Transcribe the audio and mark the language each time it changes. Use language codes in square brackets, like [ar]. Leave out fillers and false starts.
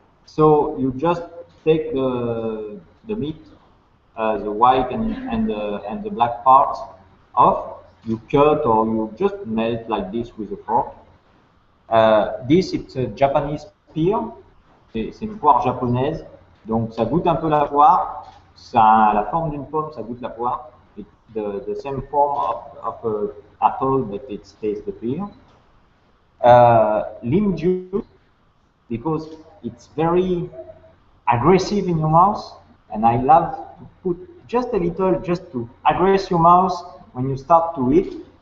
[en] So you just take the meat, the white and the black parts off. You cut or you just melt like this with a fork. This, it's a Japanese pear. [fr] C'est une poire japonaise. Donc ça goûte un peu la poire. Ça a la forme d'une pomme, ça goûte la poire. [en] It's the same form of a apple, but it tastes the pear. Lime juice, because it's very aggressive in your mouth, and I love to put just a little just to aggress your mouth when you start to eat.